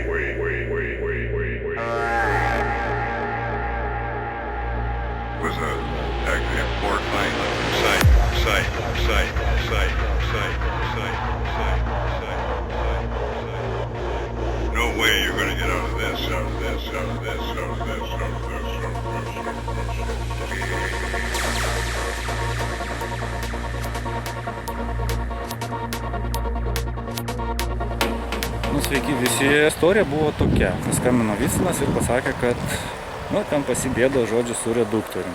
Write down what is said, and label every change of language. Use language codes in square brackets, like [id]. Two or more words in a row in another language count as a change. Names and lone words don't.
[en] Was actually a port line sight. No way you're gonna get out of this. [lt] Sveiki visi. Istorija buvo tokia. Paskambino Vicinas ir pasakė, kad ten pasibėdo žodžiu su reduktorium.